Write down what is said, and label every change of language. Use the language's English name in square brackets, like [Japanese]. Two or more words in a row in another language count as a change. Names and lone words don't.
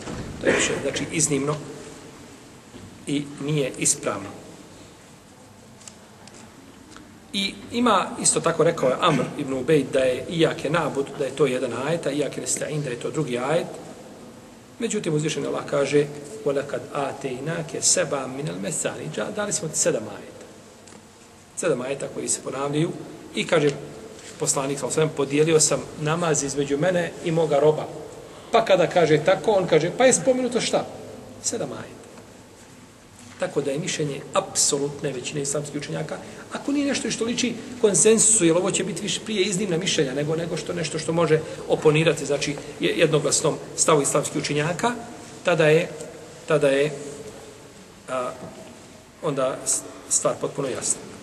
[Bosnian] To je mišljenje, znači, iznimno i nije ispravno. I ima, isto tako rekao je Amr ibn Ubejd, da je [Arabic] إياك نعبد, [Bosnian] da je to jedan ajet, a [Arabic] إياك نستعين, [Bosnian] da je to drugi ajet. Međutim, uzvišeni Allah kaže [Arabic] وَلَكَدْ آتَيْنَاكَ سَبْعًا مِنَ الْمَثَانِ, [Bosnian] dali smo ti 7 ajeta. 7 ajeta koji se ponavljaju i kaže poslanik [Arabic] صلى الله عليه وسلم, [Bosnian] podijelio sam namaz između mene i moga roba. Pa kada kaže tako, on kaže, pa je spomenuto šta? 7 ajeta. Tako da je mišljenje apsolutne većine islamskih učenjaka, ako nije nešto što liči konsensusu, jer ovo će biti više prije iznimna mišljenja nego što nešto što može oponirati, znači jednoglasnom stavu islamskih učenjaka, tada je onda stvar potpuno jasna.